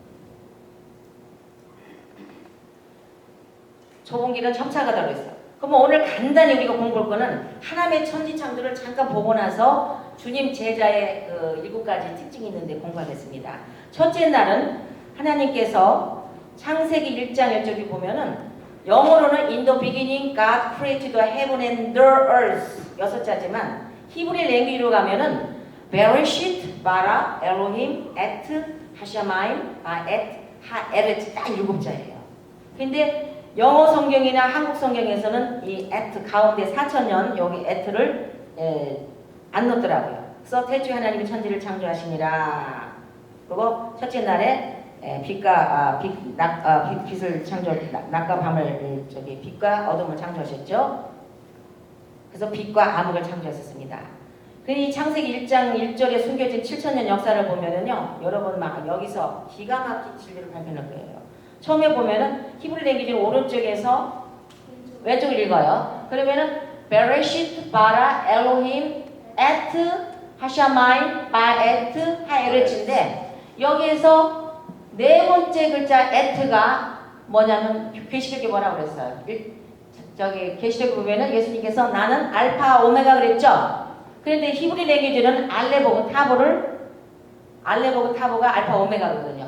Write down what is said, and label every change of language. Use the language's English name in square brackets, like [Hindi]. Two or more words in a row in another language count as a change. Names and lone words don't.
[Korean] 좁은 길은 점차가다고 했어. 그럼 오늘 간단히 우리가 공부할 거는 하나님의 천지창조를 잠깐 보고 나서 주님 제자의 그 7가지 특징이 있는데 공부하겠습니다. 첫째 날은 하나님께서 창세기 1장 1절에 보면은 영어로는 [English] In the beginning God created the heaven and the earth [Korean] 6자지만 히브리 랭귀지로 가면은 [Hebrew] בראשית ברא אלהים את השמים את הארץ [Korean] 딱 7자예요. 근데 영어 성경이나 한국 성경에서는 이 at 가운데 4,000년 여기 at를 안 넣더라고요. 그래서 태초에 하나님이 천지를 창조하시니라. 그리고 첫째 날에 빛을 창조, 낮과 밤을 빛과 어둠을 창조하셨죠. 그래서 빛과 암흑을 창조하셨습니다. 이 창세기 1장 1절에 숨겨진 7,000년 역사를 보면은요, 여러분 막 여기서 기가 막힌 진리를 발견할 거예요. 처음에 보면은 히브리 랭귀지 오른쪽에서 왼쪽을 읽어요. 그러면은 [Hebrew] בראשית ברא אלהים את השמים את הארץ [Korean] 인데 여기에서 네 번째 글자 et가 뭐냐면 계시록에 뭐라고 그랬어요? 저기 계시록에 보면은 예수님께서 나는 알파 오메가 그랬죠. 그런데 히브리 랭귀지는 알레보고 타보가 알파 오메가거든요.